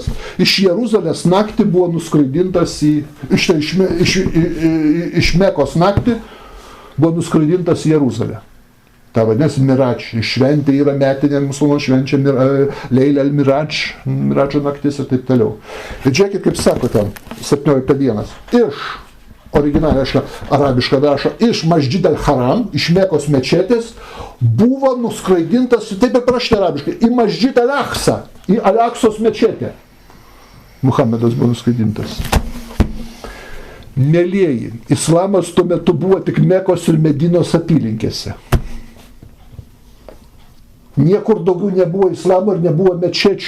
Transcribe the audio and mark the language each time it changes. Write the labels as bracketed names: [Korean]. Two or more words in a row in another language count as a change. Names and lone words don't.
[Lithuanian] Iš Jeruzalės naktį buvo nuskraidintas iš Mekos naktį buvo nuskraidintas į Jeruzalę. Ta vadinasi Miradž. Šventė yra metinė, musulmonų švenčia Leilė al-Miradž, Miradžo naktis ir taip toliau. Ir žiūrėkit, kaip sako ten, 17 dienas. Iš, originaliai arabiškai rašo, iš Masjid al-Haram, iš Mekos mečetės, buvo nuskraidintas, taip ir parašyti arabiškai, į Masjid al-Aqsa, į Al-Aqsos mečetę. Muhamedas buvo nuskraidintas. Mielieji, islamas tuo metu buvo tik Mekos ir Medinos apylinkėse. Niekur daugiau nebuvo islamo ir nebuvo mečečių.